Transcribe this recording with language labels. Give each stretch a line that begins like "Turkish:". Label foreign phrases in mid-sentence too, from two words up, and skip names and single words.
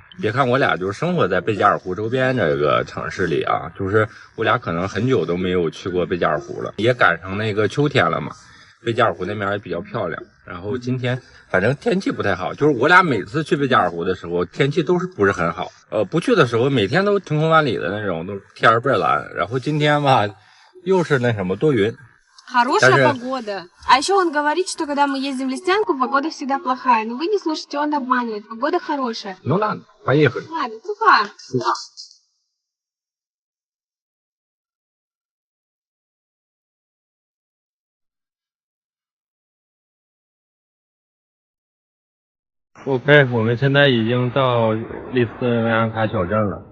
Chinese: 别看我俩就是生活在贝加尔湖周边这个城市里啊，就是我俩可能很久都没有去过贝加尔湖了，也赶上那个秋天了嘛。贝加尔湖那边也比较漂亮。然后今天反正天气不太好，就是我俩每次去贝加尔湖的时候，天气都是不是很好。不去的时候每天都晴空万里的那种，都天儿倍儿蓝。然后今天吧，又是那什么多云。
Russian: Хорошая погода. А еще он говорит, что когда мы ездим в Лисянку, погода всегда плохая. Но вы не слушайте, он обманывает. Погода хорошая. Ну ладно, поехали. Ладно, сухо.
Chinese: OK， 我们现在已经到利斯维扬卡小镇了。